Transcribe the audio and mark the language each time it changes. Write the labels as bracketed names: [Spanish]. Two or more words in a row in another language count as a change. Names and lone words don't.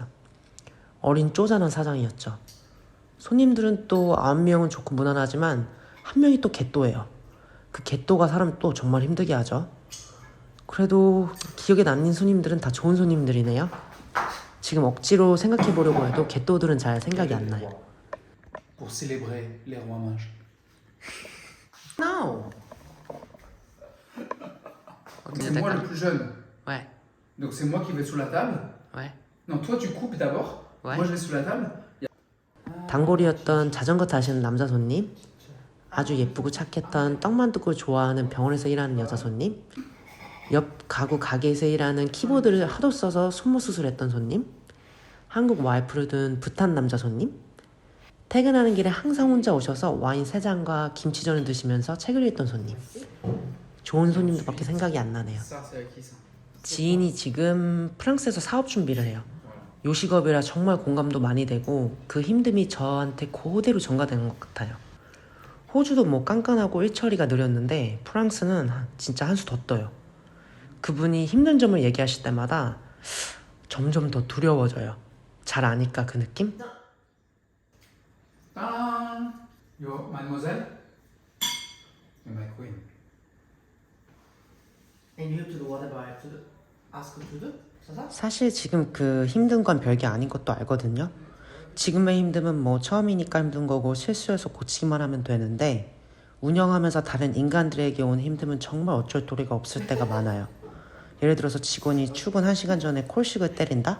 [Korean] 어린 쪼잔한 사장이었죠. 손님들은 또 9명은 좋고 무난하지만 한 명이 또 개또예요. 그 개또가 사람 또 정말 힘들게 하죠. 그래도 기억에 남는 손님들은 다 좋은 손님들이네요. 지금 억지로 생각해보려고 해도 개또들은 잘 생각이 안 나요. [French] Pour célébrer les rois mages. No. C'est moi le plus jeune. Ouais, Donc c'est moi qui vais sous la table. ouais. Non, toi tu coupes d'abord. Ouais. Moi je vais sous la table. [Korean] 단골이었던 자전거 타시는 남자 손님, 아주 예쁘고 착했던 떡만둣국을 좋아하는 병원에서 일하는 여자 손님, 옆 가구 가게에서 일하는 키보드를 하도 써서 손목 수술했던 손님, 한국 와이프를 둔 붓한 남자 손님, 퇴근하는 길에 항상 혼자 오셔서 와인 3잔과 김치전을 드시면서 책을 읽던 손님. 좋은 손님들밖에 생각이 안 나네요. [French] Ça c'est à qui ça? [Korean] 지인이 지금 프랑스에서 사업 준비를 해요. 요식업이라 정말 공감도 많이 되고 그 힘듦이 저한테 그대로 전가되는 것 같아요. 호주도 뭐 깐깐하고 일처리가 느렸는데 프랑스는 진짜 한 수 더 떠요. 그분이 힘든 점을 얘기하실 때마다 점점 더 두려워져요. 잘 아니까 그 느낌? [English] Ah, yo, mademoiselle. You're my queen. And you have to do whatever I have to do. Ask her to do? [Korean] 사실 지금 그 힘든 건 별게 아닌 것도 알거든요. 지금의 힘듦은 뭐 처음이니까 힘든 거고 실수해서 고치기만 하면 되는데 운영하면서 다른 인간들에게 온 힘듦은 정말 어쩔 도리가 없을 때가 많아요. 예를 들어서 직원이 출근 1시간 전에 콜식을 때린다?